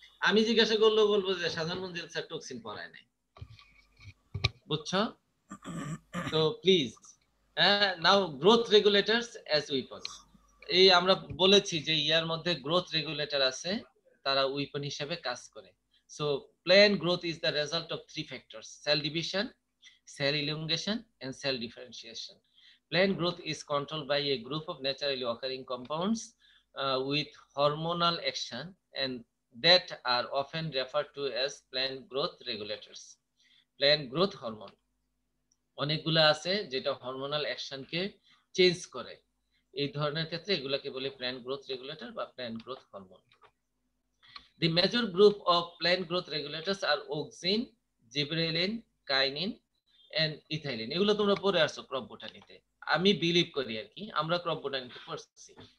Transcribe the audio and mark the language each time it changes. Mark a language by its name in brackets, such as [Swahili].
[Bangla] আমি জিজ্ঞাসা করলেও বলবো যে সাধারণ মঞ্জিল স্যার টক্সিন পড়ায় নাই, বুঝছো? [English] তো please, now growth regulators as weapon. [Bangla] এই আমরা বলেছি যে ইয়ার মধ্যে গ্রোথ রেগুলেটর আছে, তারা উইপন হিসেবে কাজ করে। [English] So plant growth is the result of three factors: cell division, cell elongation, and cell differentiation. Plant growth is controlled by a group of naturally occurring compounds with hormonal action, and that are often referred to as plant growth regulators. [Bangla] Plant growth hormone অনেকগুলো আছে যেটা hormonal অ্যাকশনকে change করে, এই ধরনের ক্ষেত্রে এগুলাকে বলে plant growth regulator বা plant growth hormone. [English] The major group of plant growth regulators are auxin, gibberellin, kainin and ethylene. [Bangla] এগুলো তোমরা পড়ে আসছো ক্রপ বোটানিতে, আমি বিলিভ করি আর কি, আমরা ক্রপ বোটানিতে পড়ছি।